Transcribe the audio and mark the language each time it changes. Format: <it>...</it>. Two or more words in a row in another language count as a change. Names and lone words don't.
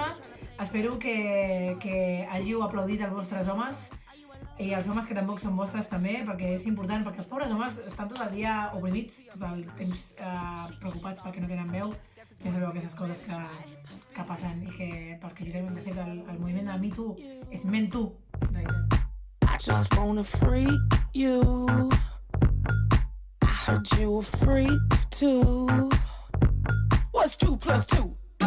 <ca>Espero que hàgiu aplaudit els vostres homes i els homes que tampoc són vostres també, perquè és important, perquè els pobres homes estan tot el dia oprimits, tot el temps preocupats perquè no tenen veu. Ja sabeu aquestes coses que passen i que pels que lluitem, de fet, el moviment de Me Too és Men Too, en realitat.</ca> <en>I just wanna freak you. I heard you a freak too. What's 2 + 2?</en>